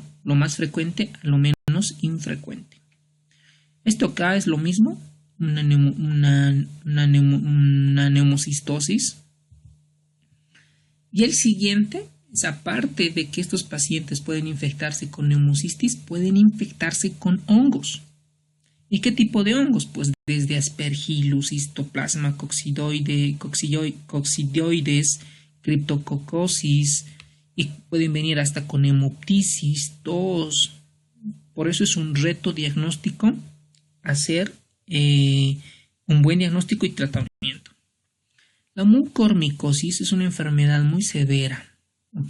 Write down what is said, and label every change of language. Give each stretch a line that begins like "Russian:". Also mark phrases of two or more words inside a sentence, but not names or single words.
Spanish: Lo más frecuente a lo menos infrecuente. Esto acá es lo mismo, una neumocistosis. Y el siguiente es, aparte de que estos pacientes pueden infectarse con neumocistis, pueden infectarse con hongos. ¿Y qué tipo de hongos? Pues desde Aspergillus, histoplasma, coccidioides, criptococosis y pueden venir hasta con hemoptisis, tos. Por eso es un reto diagnóstico hacer un buen diagnóstico y tratamiento. La mucormicosis es una enfermedad muy severa, ¿ok?